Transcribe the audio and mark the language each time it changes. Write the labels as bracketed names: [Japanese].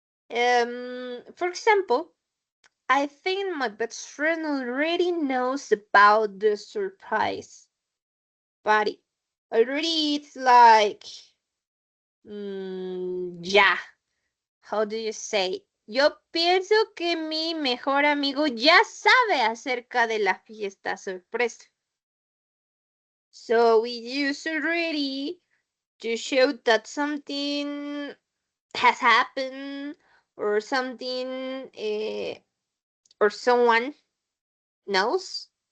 [English] For example, I think my best friend already knows about the surprise party. Already it's like, yeah, how do you say? [Spanish] Yo pienso que mi mejor amigo ya sabe acerca de la fiesta sorpresa. [English] So we use already to show that something has happened or something or someone knows.